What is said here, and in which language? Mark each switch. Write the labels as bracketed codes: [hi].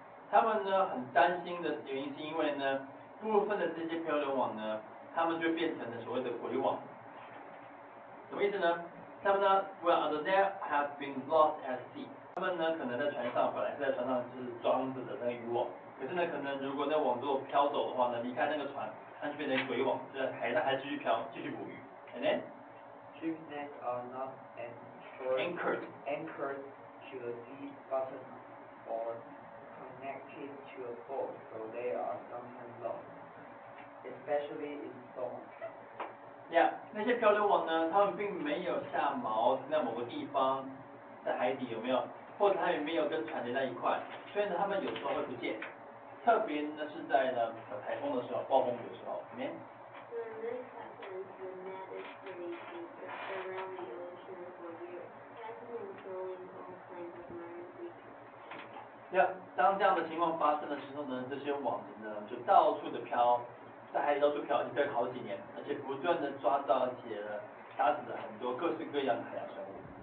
[zh] 他们呢很担心的原因是因为呢，部分的这些漂流网呢，他们就变成了所谓的鬼网。什么意思呢？他们呢 [en] ，well, they have been lost at sea。 [zh] 他们呢可能在船上，本来是在船上就是装着的那个渔网，可是呢可能如果那网如果飘走的话呢，离开那个船，它就变成鬼网，在海上还继续飘，继续捕鱼。 [en] And then? Drift nets are not Anchored to a deep bottom or connected to a boat, so they are sometimes lost, especially in storms. [zh] Yeah， 那些漂流网呢，它们并没有下锚在某个地方，在海底有没有？或者它也没有跟船连在一块，所以呢，它们有时候会不见。特别呢是在呢台风的时候、暴风雨的时候，里面。 [en] When this happens, the net is released around the ocean for years, catching and killing all kinds of marine creatures. [zh] 要当这样的情况发生的时候呢，这些网子呢就到处的飘，在海里到处飘，已经飘了好几年，而且不断的抓到，而且打死了很多各式各样的海洋生物。